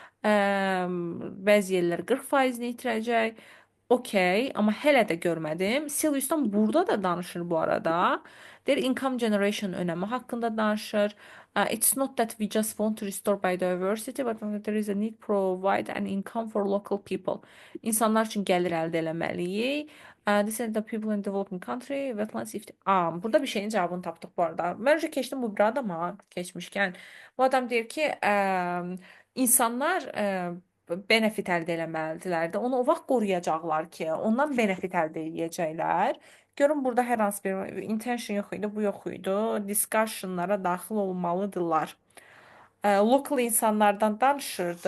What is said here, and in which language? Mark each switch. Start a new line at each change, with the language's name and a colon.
Azerbaijani: Bəzi yerlər 40%-ni itirəcək. Okey, amma hələ də görmədim. Silvius'tan burada da danışır bu arada. Deyir income generation önəmi haqqında danışır.
English: It's not that we just want to restore biodiversity, but there is a need to provide an income for local people.
Azerbaijani: İnsanlar üçün gəlir əldə eləməliyik.
English: This is the people in developing country, wetlands if...
Azerbaijani: Burada bir şeyin cavabını tapdıq bu arada. Mən önce keçdim bu bir adama keçmişkən. Bu adam deyir ki, insanlar benefit əldə eləməlidirlər də. Onu o vaxt qoruyacaqlar ki, ondan benefit əldə edəcəklər. Görün burada hər hansı bir intention yox idi, bu yox idi. Discussionlara daxil olmalıdırlar. Local insanlardan danışırdı.